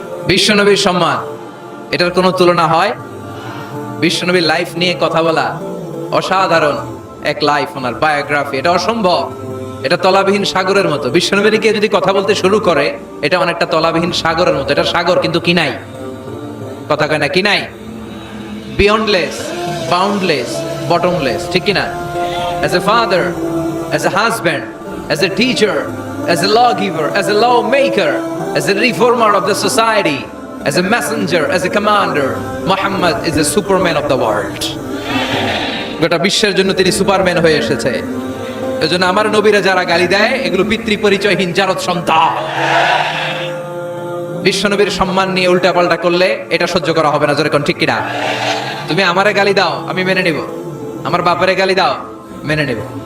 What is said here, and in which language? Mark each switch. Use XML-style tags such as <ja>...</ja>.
<bn>বিশ্বনবীর সম্মান, এটার কোনো তুলনা হয়? বিশ্বনবীর লাইফ নিয়ে কথা বলা অসাধারণ এক লাইফ, ওনার বায়োগ্রাফি, এটা অসম্ভব। এটা তলাবিহীন সাগরের মতো। বিশ্বনবীকে যদি কথা বলতে শুরু করে, এটা অনেকটা তলাবিহীন সাগরের মতো। এটা সাগর কিন্তু কি নাই, কথা কয় না, কি নাই?</bn> <en>beyondless, boundless, bottomless,</en> <bn>ঠিক কিনা?</bn> <en>As a father, as a husband, as a teacher, as a lawgiver, as a lawmaker, as a reformer of the society, as a messenger, as a commander, Muhammad is a superman of the world.</en> <bn>গোটা বিশ্বের জন্য তিনি Superman হয়ে এসেছে। এজন্য আমার নবীরা যারা গালি দেয়, এগুলো পিতৃ পরিচয়হীন জারদ সন্তান। বিশ্বনবীর সম্মান নিয়ে উল্টাপাল্টা করলে এটা সহ্য করা হবে না, জোরে কোন ঠিক কিনা? তুমি আমারে গালি দাও, আমি মেনে নিব। আমার বাপেরে গালি দাও, মেনে নিব।</bn>